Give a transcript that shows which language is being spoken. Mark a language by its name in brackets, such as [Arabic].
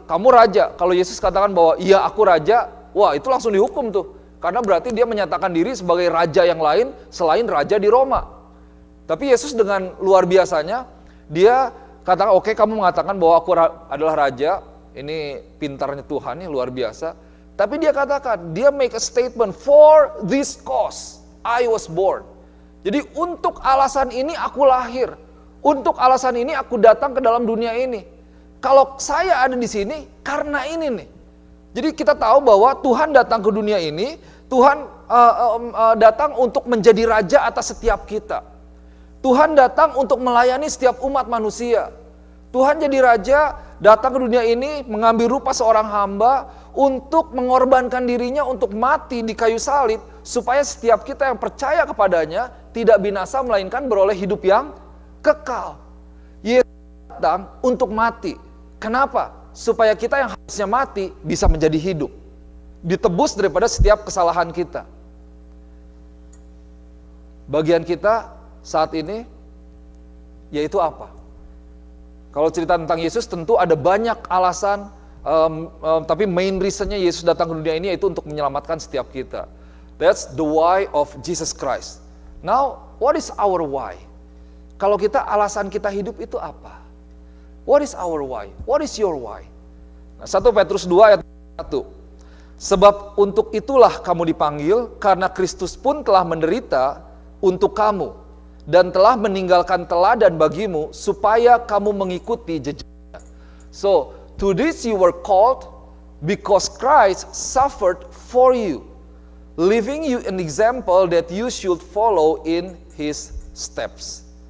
[Indonesian] Kamu raja, kalau Yesus katakan bahwa iya aku raja, wah itu langsung dihukum tuh. Karena berarti dia menyatakan diri sebagai raja yang lain selain raja di Roma. Tapi Yesus dengan luar biasanya, dia katakan, oke, kamu mengatakan bahwa aku adalah raja, ini pintarnya Tuhan, ini luar biasa. Tapi dia katakan, dia [English] make a statement, for this cause I was born. [Indonesian] Jadi untuk alasan ini aku lahir, untuk alasan ini aku datang ke dalam dunia ini. Kalau saya ada di sini karena ini nih. Jadi kita tahu bahwa Tuhan datang ke dunia ini, Tuhan datang untuk menjadi raja atas setiap kita. Tuhan datang untuk melayani setiap umat manusia. Tuhan jadi raja, datang ke dunia ini, mengambil rupa seorang hamba, untuk mengorbankan dirinya untuk mati di kayu salib, supaya setiap kita yang percaya kepadanya, tidak binasa melainkan beroleh hidup yang kekal. Yesus datang untuk mati. Kenapa? Supaya kita yang harusnya mati, bisa menjadi hidup. Ditebus daripada setiap kesalahan kita. Bagian kita saat ini, yaitu apa? Kalau cerita tentang Yesus tentu ada banyak alasan, tapi main reasonnya Yesus datang ke dunia ini yaitu untuk menyelamatkan setiap kita. [English] That's the why of Jesus Christ. Now, what is our why? [Indonesian] Kalau kita alasan kita hidup itu apa? [English] What is our why? What is your why? [Indonesian] Nah, 1 Petrus 2 ayat 1. Sebab untuk itulah kamu dipanggil, karena Kristus pun telah menderita untuk kamu, dan telah meninggalkan teladan bagimu, supaya kamu mengikuti jejaknya. [English] So, to this you were called, because Christ suffered for you, leaving you an example that you should follow in His steps.